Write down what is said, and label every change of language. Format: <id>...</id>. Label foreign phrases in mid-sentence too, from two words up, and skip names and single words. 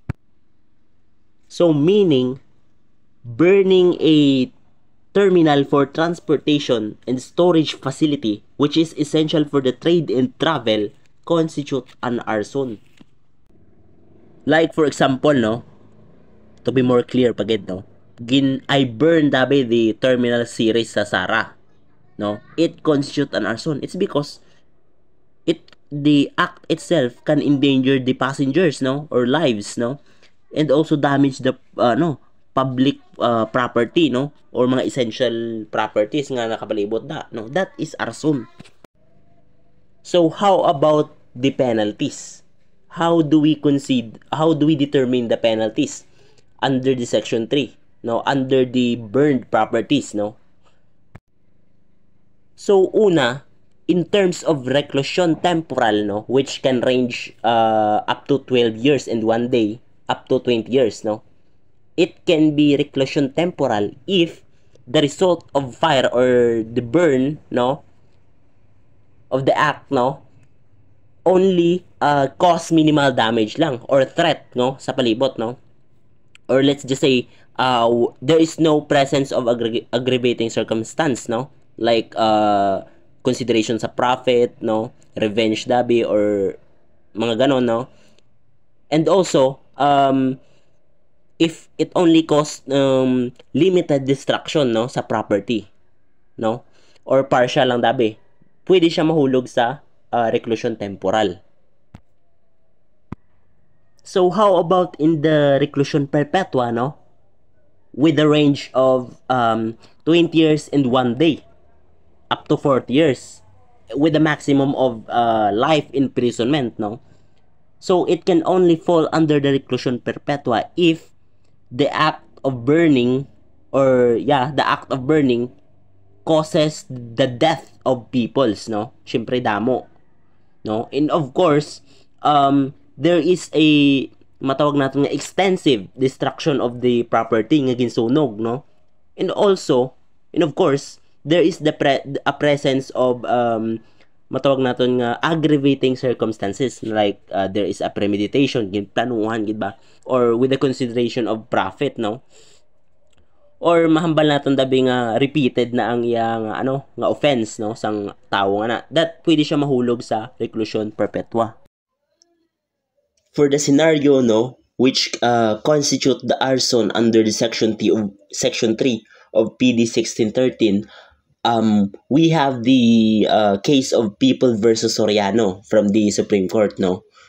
<en>So meaning, burning a terminal for transportation and storage facility, which is essential for the trade and travel, constitute an arson. Like for example, no, to be more clear pagid, no, I burn dabi the terminal series sa Sara, no, it constitute an arson. It's because the act itself can endanger the passengers, no, or lives, no, and also damage the public property, no, or mga essential properties</en> <hil>nga nakapalibot da,</hil> <en>no, that is arson. So how about the penalties? How do we determine the penalties under the section 3, no, under the burned properties, no? So una, in terms of reclusion temporal, no, which can range up to 12 years and 1 day up to 20 years, no, it can be reclusion temporal if the result of fire or the burn, no, of the act, no, only cause minimal damage lang or threat, no,</en> <hil>sa palibot,</hil> <en>no, or let's just say there is no presence of aggravating circumstance, no, like consideration sa profit, no, revenge dabi or mga ganon, no, and also if it only cause limited destruction, no,</en> <hil>sa property, no,</hil> <en>or partial</en> <hil>lang dabi, pwede siya mahulog sa reclusion temporal.</hil> <en>So how about in the reclusion perpetua, no, with a range of 20 years and 1 day up to 40 years with a maximum of life imprisonment, no. So it can only fall under the reclusion perpetua if the act of burning causes the death of peoples,</en> <hil>no, syempre damo, no,</hil> <en>and of course there is a</en> <hil>matawag natin nga</hil> <en>extensive destruction of the property</en> <hil>nga ginsunog,</hil> <en>no, and of course there is a presence of</en> <hil>matawag natin nga</hil> <en>aggravating circumstances, like there is a premeditation,</en> <hil>ginplanuhan gid ba,</hil> <en>or with the consideration of profit, no, or</en> <hil>mahambal naton dabi nga</hil> <en>repeated</en> <hil>na ang iyang nga</hil> <en>offense, no,</en> <hil>sang tawo nga na,</hil> <en>that</en> <hil>pwede siya mahulog sa</hil> <en>reclusion perpetua. For the scenario, no, which constitute the arson under the section 3 of PD 1613, we have the case of People versus Soriano from the Supreme Court, no.</en>